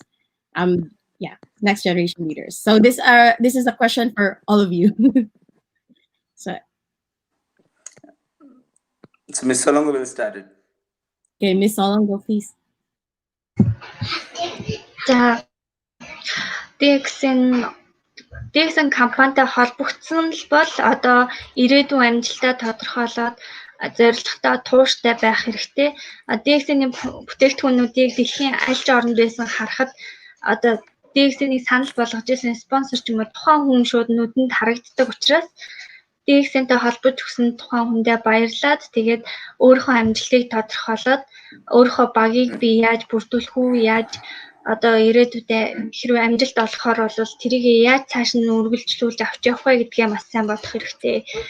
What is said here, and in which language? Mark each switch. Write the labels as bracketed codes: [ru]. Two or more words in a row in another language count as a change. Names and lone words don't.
[en] Yeah, next generation leaders. So this is a question for all of you. So Miss Solongo will start it. okay, Miss Solongo, please. [mn] За DXN DXN компанитай холбогдсон л бол одоо ирээдүйн амжилтаа тодорхойлоод зорилготой тууштай байх хэрэгтэй. DXN-ийн бүтээгдэхүүнүүдийг дэлхийн аль ч орнд байсан харахад одоо DXN-ийг санал болгож ирсэн спонсор ч юм уу тухайн хүн шууд нүдэнд харагддаг учраас DXN-тэй холбож өгсөн тухайн хүндээ баярлаад тэгээд өөрийнхөө амжилтыг тодорхойлоод өөрийнхөө багийг би яаж бүрдүүлэх үү, яаж одоо ирээдүйдээ хэрвээ амжилт олохоор бол тэрийг яаж цааш нь үргэлжлүүлж авч явах вэ гэдгээ бас сайн бодох хэрэгтэй.